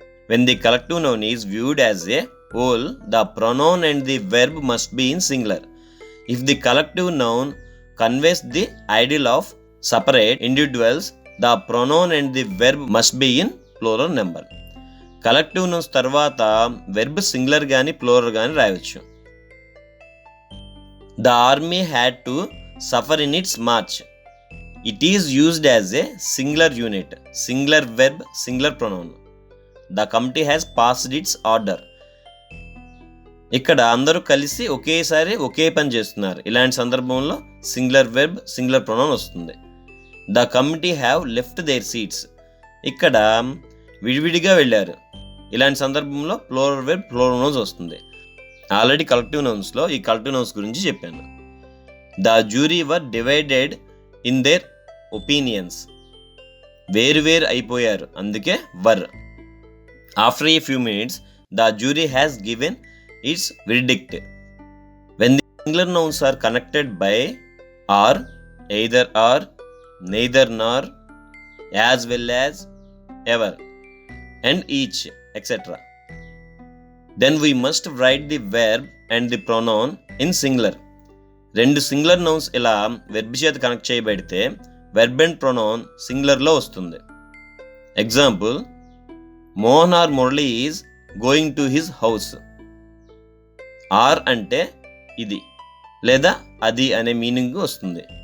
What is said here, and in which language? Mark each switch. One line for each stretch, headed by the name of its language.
English: When the collective noun is viewed as a whole, the pronoun and the verb must be in singular. If the collective noun conveys the ideal of separate individuals, the pronoun and the verb must be in plural number.
Telugu: Collective nouns తర్వాత verb singular కానీ plural కానీ రాయవచ్చు.
English: The army had to suffer in its march. It is used as a singular unit, singular verb, singular pronoun. The committee has passed its order.
Telugu: ఇక్కడ అందరూ కలిసి ఒకేసారి ఒకే పని చేస్తున్నారు. ఇలాంటి సందర్భంలో సింగులర్ వెర్బ్, సింగులర్ ప్రొనౌన్ వస్తుంది.
English: The committee have left their seats.
Telugu: ఇక్కడ విడివిడిగా వెళ్ళారు. ఇలాంటి సందర్భంలో ప్లూరల్ వెర్బ్, ప్లూరల్ నౌన్స్ వస్తుంది. ఆల్రెడీ కలెక్టివ్ నౌన్స్లో ఈ కలెక్టివ్ నౌన్స్ గురించి చెప్పాను.
English: The jury were divided in their opinions.
Telugu: వేరు అయిపోయారు, అందుకే
English: Were. After a few minutes the jury has given its verdict. When the singular nouns are connected by or, either or, neither nor, as well as, ever, and each, etc., then we must write the verb and the pronoun in singular.
Telugu: రెండు singular nouns ఇలా verb చేత connect చేయబడితే verb and pronoun సింగులర్లో వస్తుంది.
English: Example, Mohan or Murali is going to his house.
Telugu: Are అంటే ఇది లేదా అది అనే మీనింగ్ వస్తుంది.